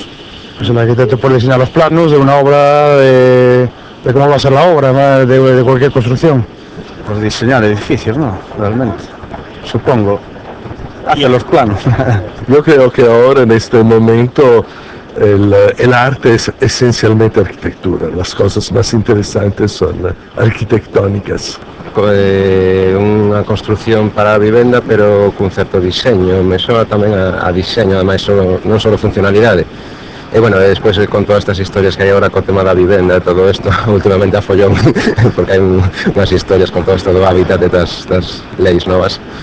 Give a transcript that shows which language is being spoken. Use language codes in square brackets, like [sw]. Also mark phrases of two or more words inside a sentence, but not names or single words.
[es] Pues el arquitecto puede diseñar los planos de una obra, de cómo va a ser la obra, de cualquier construcción. Pues diseñar edificios, ¿no? Realmente, supongo. Hacer los planos. Yo creo que ahora, en este momento, el arte es esencialmente arquitectura. Las cosas más interesantes son arquitectónicas. [gl] Unha construcción para a vivenda, pero cun certo diseño. Me soa tamén a diseño, ademais non só funcionalidade. E bueno, despois con todas estas historias que hai agora co tema da vivenda e todo isto, últimamente a follón, porque hai unhas historias con todo isto do hábitat e das leis novas.